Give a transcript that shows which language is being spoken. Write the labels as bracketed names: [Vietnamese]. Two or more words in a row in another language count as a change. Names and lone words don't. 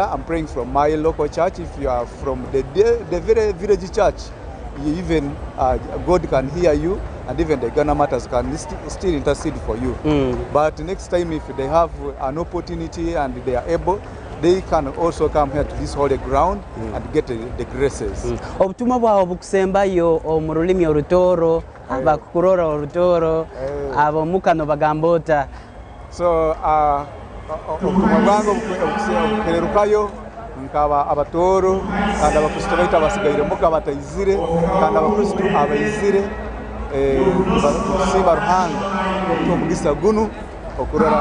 [English] I'm praying from my local church. If you are from the very village church, even God can hear you, and even the Uganda Martyrs can still intercede for you. But next time, if they have an opportunity and they are able, they can also come here to this holy ground and get the graces. [Tooro] Obutumwa bwawe bukusembayo mu rulimi olutoro, abakurora olutoro, abomukano bagambota. So obutumwa bwange bukererukayo nkaba abatoro kandi abakristo baitu abasigairemu kabatayizire kandi abakristo abayizire siba ruhanga omugisa gunu okurora